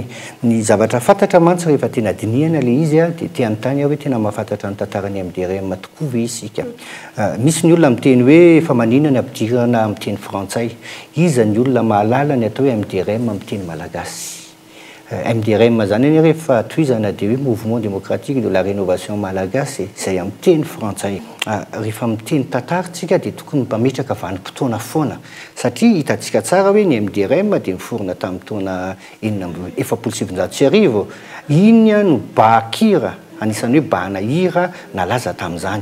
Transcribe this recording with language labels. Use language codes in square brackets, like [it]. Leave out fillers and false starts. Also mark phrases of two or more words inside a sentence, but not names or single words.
[mg] Ny zavatra fantatra mantsy rehefa tena dinihana ilay izy dia te anontany hoe tena mahafantatra ny tantarany MDRM tokoa ve isika. Misy ny olona miteny hoe fa maninona ny ampidirana amin'ny teny frantsay. Iza ny olona mahalala ny atao hoe MDRM amin'ny teny malagasy. MDRM zany rehefa tohizana dia hoe [fr] mouvement démocratique de la rénovation malagasy [mg] izay amin'ny teny frantsay. Rehefa amin'ny teny tantarantsika dia tokony mpametraka vanim-potoana foana satria hitantsika tsara hoe ny MDRM dia niforona tamin'ny taona 1770 iny no bakira anisan'ny hoe bahana hira nalaza tamin'izany.